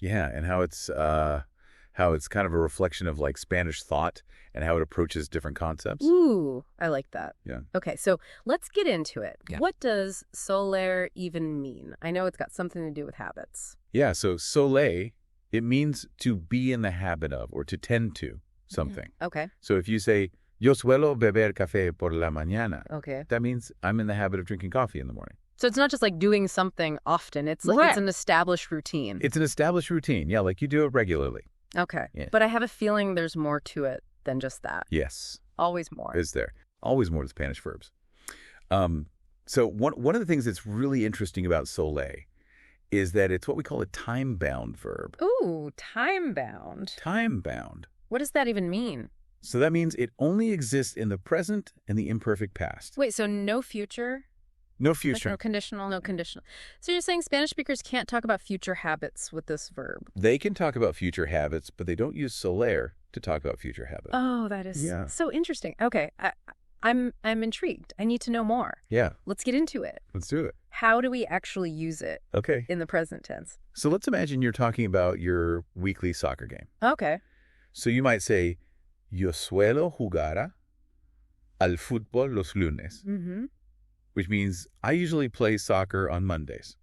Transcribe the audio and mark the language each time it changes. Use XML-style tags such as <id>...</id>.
<en>Yeah, and how it's kind of a reflection of like Spanish thought and how it approaches different concepts. Ooh, I like that. Yeah. Okay, so let's get into it. Yeah. What does soler even mean? I know it's got something to do with habits. Yeah, so soler, it means to be in the habit of or to tend to something. Okay. So if you say,</en> <es>yo suelo beber café por la mañana,</es> <en>Okay. that means I'm in the habit of drinking coffee in the morning. So it's not just like doing something often. It's like it's an established routine. It's an established routine. Yeah, like you do it regularly. Okay. Yeah. But I have a feeling there's more to it than just that. Yes. Always more. Is there. Always more to Spanish verbs. So one of the things that's really interesting about soler is that it's what we call a time-bound verb. Ooh, time-bound. Time-bound. What does that even mean? So that means it only exists in the present and the imperfect past. Wait, so no future? No Like future. no conditional, no conditional. So you're saying Spanish speakers can't talk about future habits with this verb? They can talk about future habits, but they don't use soler to talk about future habits. Oh, that is Yeah. so interesting. Okay, I'm intrigued. I need to know more. Yeah, Let's get into it. let's do it. How do we actually use it Okay. in the present tense? So let's imagine you're talking about your weekly soccer game. Okay. So you might say,</en> <es>yo suelo jugar al fútbol los lunes,</es> <en>Mm-hmm. which means I usually play soccer on Mondays.</en>